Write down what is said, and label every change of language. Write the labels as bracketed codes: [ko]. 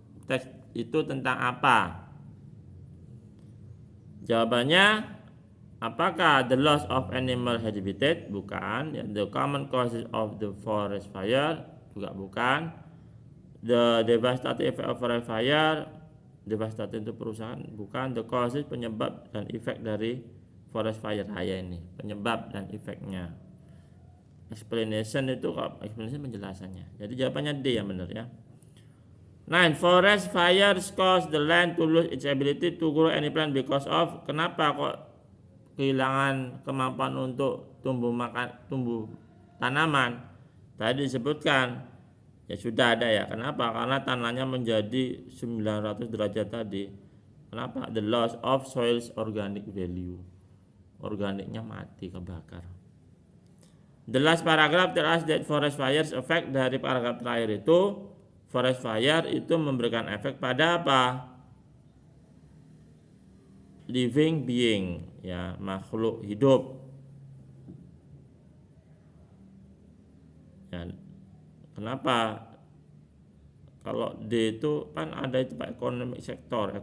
[id] Teks itu tentang apa? Jawabannya, apakah [en] the loss of animal habitat? [id] Bukan. [en] The common causes of the forest fire? Juga bukan. The devastating effect of forest fire? [id] Devastating itu perusahaan? Bukan. [en] The causes, [id] penyebab dan efek dari forest fire. Ini penyebab dan efeknya. Explanation itu, explanation penjelasannya. Jadi jawabannya D yang benar ya. 9. [en] Forest fires cause the land to lose its ability to grow any plant because of. [id] Kenapa kok kehilangan kemampuan untuk tumbuh tanaman? Tadi disebutkan, ya sudah ada ya. Kenapa? Karena tanahnya menjadi 900 derajat tadi. Kenapa? [en] The loss of soil's organic value. [id] Organiknya mati, kebakar. [en] The last paragraph tell us that forest fires effect. [id] Dari paragraf terakhir itu, forest fire itu memberikan efek pada apa? [en] Living being, [id] ya, makhluk hidup. Ya, kenapa? Kalau D itu kan ada itu Pak, economic sector.